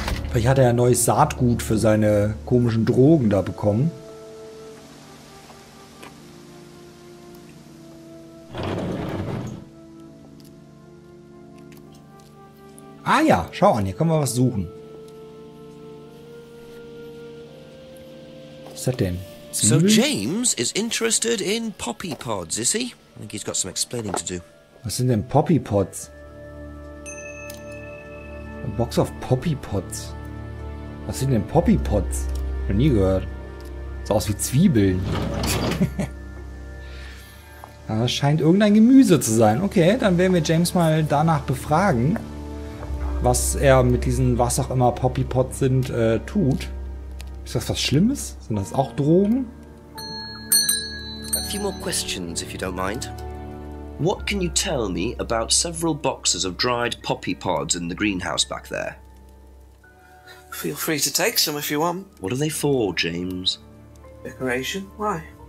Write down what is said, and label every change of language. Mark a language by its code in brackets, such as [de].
[de] Vielleicht hat er ja neues Saatgut für seine komischen Drogen da bekommen. Ah ja, schau an, hier können wir was suchen. Was ist das denn? [en] So James is interested in poppy pods, is he? I think he's got some explaining to do. [de] Was sind denn Poppy Pods? Eine Box [en] of Poppy Pods. [de] Was sind denn Poppy Pods? Noch nie gehört. Sieht aus wie Zwiebeln. Das scheint irgendein Gemüse zu sein. Okay, dann werden wir James mal danach befragen, was er mit diesen, was auch immer Poppy Pods sind, tut. Ist das was Schlimmes? Sind das auch Drogen? [en] A few more questions, if you don't mind. What can you tell me about several boxes of dried poppy pods in the greenhouse back there? Feel free to take some if you want. What are they for, James? Decoration? Why?